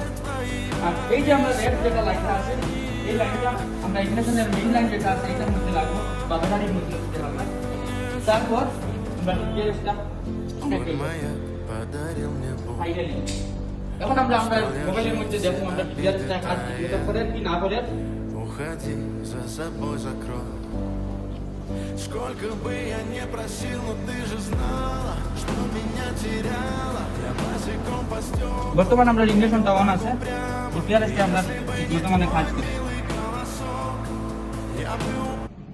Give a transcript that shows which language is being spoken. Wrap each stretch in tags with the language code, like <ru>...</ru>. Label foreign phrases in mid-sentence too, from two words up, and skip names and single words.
<bn>আর এই যে আমরা রেড যেটা লাইনটা আছে এই লাইনটা আমরা ইগনিশনের মেইন লাইন যেটা আছে এটার মধ্যে লাগবো বা ব্যাটারির মধ্যে লাগবে। তারপর আমরা জিপিআরএসটা ফাইনালি এখন আমরা মোবাইলের মধ্যে দেখবো আমরা জিপিআরএসটা কাজ করে কি না করে।</bn> <ru>Уходи, за собой закрой. Сколько бы я не просил, но ты же знала, что меня теряла. Я босиком по стеклам.</ru> <bn>বর্তমান আমরা ইগনিশনটা অন আছে, জিপিআরএসটা আমরা বর্তমানে কাজ করি।</bn>